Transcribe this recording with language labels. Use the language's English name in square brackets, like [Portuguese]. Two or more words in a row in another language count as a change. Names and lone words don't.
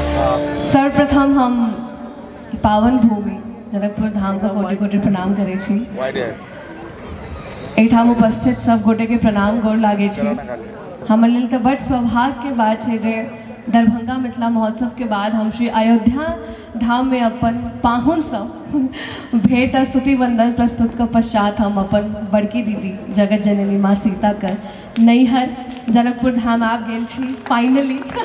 [Maithili] सर्वप्रथम हम पावन भूमि जनकपुर धाम का कोटि कोटि प्रणाम करे छी। एठाम उपस्थित सब गोटे के प्रणाम गोर लागे छी। हमर लेल तऽ बड़ सौभाग्य के बात है जे दरभंगा मिथिला महोत्सव के बाद हम श्री अयोध्या धाम में अपन पाहुन सब भेंट आ स्तुति वंदन प्रस्तुत के पश्चात हम अपन बड़की दीदी जगत जननी माँ सीता कर नैहर जनकपुर धाम आब गेल छी फाइनली।